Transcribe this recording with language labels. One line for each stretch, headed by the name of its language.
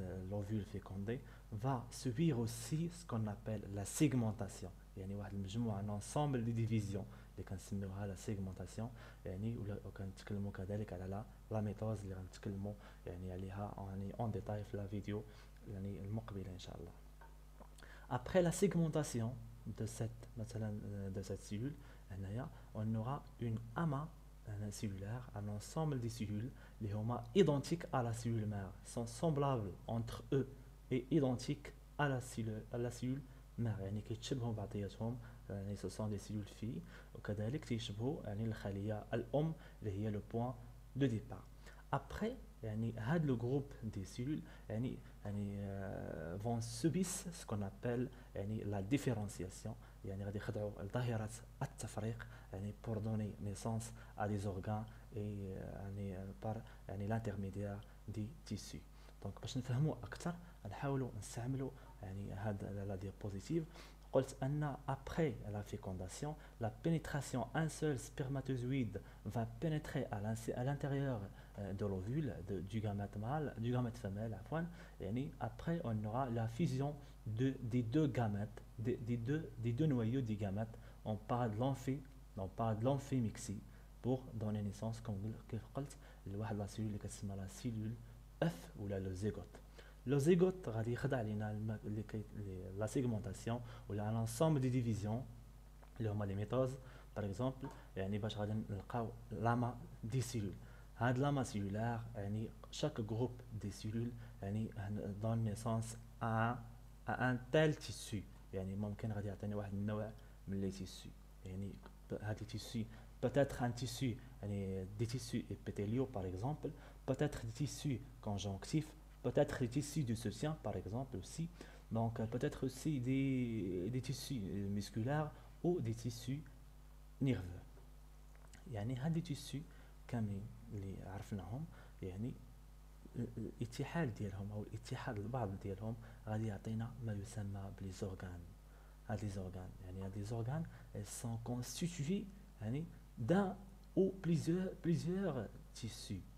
French: L'ovule fécondé va subir aussi ce qu'on appelle la segmentation.
Arabic: يعني واحد المجموعة
French: un ensemble de divisions
Arabic: اللي كنسميوها لا سيغمونطاسيون. يعني وكنتكلموا كذلك على لا ميثود اللي غنتكلموا يعني عليها يعني اون ديتاي في لا فيديو يعني المقبله ان شاء الله.
French: Après la segmentation de cette cellule, on aura une amas cellulaire, un ensemble de cellules qui sont identiques à la cellule mère, sont semblables entre eux et identiques à la cellule mère.
Arabic: يعني كيتشبهوا بعضياتهم، يعني
French: ce sont des cellules filles،
Arabic: وكذلك تيشبهوا يعني الخلية الأم اللي هي
French: le point de départ. Après يعني هاد le groupe des cellules يعني vont subir ce qu'on appelle يعني la différenciation.
Arabic: يعني غادي يخضعوا لظاهرة التفريق يعني
French: pour donner naissance à des organes et يعني par يعني l'intermédiaire des tissus.
Arabic: دونك باش نفهموا أكثر نحاولوا نستعملوا يعني هاد
French: la diapositive.
Arabic: قلت أن
French: après la fécondation, la pénétration, un seul spermatozoïde va pénétrer à l'intérieur de l'ovule du gamète mâle, du gamète femelle. Et après, on aura la fusion des deux gamètes, des deux noyaux du gamète. On parle de l'amphémixie pour donner naissance, comme je l'ai dit, la cellule qui s'appelle la cellule F ou le zygote. Le zygote
Arabic: غادي يخضع لنا
French: la segmentation ou l'ensemble des divisions
Arabic: اللي هما
French: les métoses par exemple.
Arabic: يعني باش غادي نلقاو
French: l'amas des cellules. هاد l'amas cellulaire يعني chaque groupe des cellules يعني donne naissance à un tel tissu.
Arabic: يعني ممكن غادي يعطيني واحد النوع من les tissus.
French: يعني هاد les tissus peut-être un tissu يعني des tissus épithéliaux par exemple, peut-être des tissus conjonctifs, peut-être des tissus de soutien par exemple aussi, donc peut-être aussi des tissus musculaires ou des tissus nerveux.
Arabic: يعني هاد les tissus كاملين اللي عرفناهم يعني الاتحاد ديالهم او الاتحاد البعض ديالهم غادي يعطينا ما يسمى بلي زورغان. هاد لي زورغان يعني هاد لي زورغان
French: sont constitués
Arabic: يعني
French: d'un ou plusieurs tissus.